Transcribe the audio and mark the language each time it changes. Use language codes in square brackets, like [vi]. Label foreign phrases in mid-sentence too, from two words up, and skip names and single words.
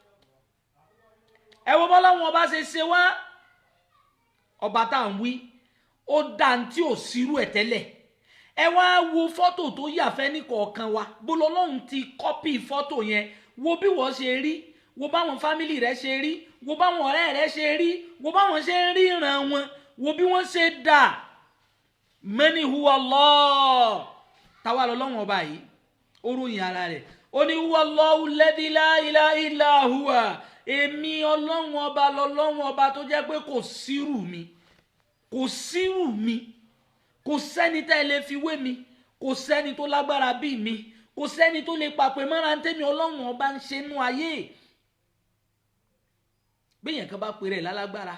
[yo] ẹ wo bọ́lọ́run ọba ṣe ṣe wá ọba tá à ń wí ó dá tí ò sírú ẹ̀ tẹ́lẹ̀ ẹ wá wo fọ́tò tó yà fẹ́ ní kọ̀ọ̀kan wa bó lọ́lọ́run ti kọ́pì fọ́tò yẹn wo bí wọ́n ṣe rí wo báwọn fámìlì rẹ ṣe rí wo báwọn ọ̀rẹ́ rẹ ṣe rí wo báwọn ṣe ń rí ìran wọn wo bí wọ́n ṣe dà [ar] من هو الله [yo] táwa lọ́lọ́run ọba yìí ó ròyìn ara rẹ̀ ó ní [ar] هو الله الذي لا إله إلا هو [yo] èmi ọlọ́run ọba lọ́lọ́run ọba tó jẹ́ pé kò sírù mi kò sẹ́ni tá ẹ lè fi wé mi kò sẹ́ni tó lágbára bíi mi kò sẹ́ni tó lè pàpè mọ́ra tẹ́mi ọlọ́run ọba ń ṣe nú ayé béèyàn kan bá pèrè lálágbára